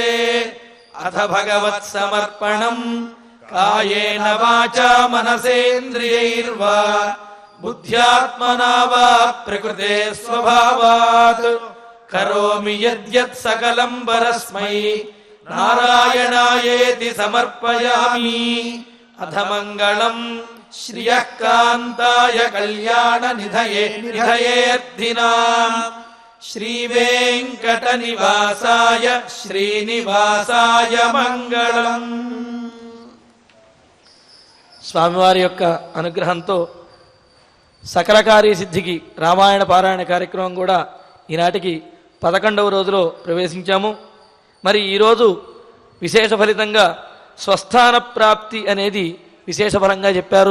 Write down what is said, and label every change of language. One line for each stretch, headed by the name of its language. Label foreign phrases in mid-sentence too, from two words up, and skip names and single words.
Sanskrit: अथ भगवत्समर्पणम् कायेन वाचा मनसेन्द्रियैर्वा बुद्ध्यात्मना वा प्रकृते स्वभावात् करोमि यद्यत् सकलम् परस्मै नारायणायेति समर्पयामि। अथ मङ्गलम् श्रियः कान्ताय कल्याणनिधये निधयेऽर्थिनाम् श्रीवेङ्कटनिवासाय శ్రీనివాసాయ మంగళం।
Telugu: స్వామివారి యొక్క అనుగ్రహంతో సకల కార్యసిద్ధికి రామాయణ పారాయణ కార్యక్రమం కూడా ఈనాటికి 11వ రోజులో ప్రవేశించాము. మరి ఈరోజు విశేష ఫలితంగా స్వస్థాన ప్రాప్తి అనేది విశేష ఫలంగా చెప్పారు.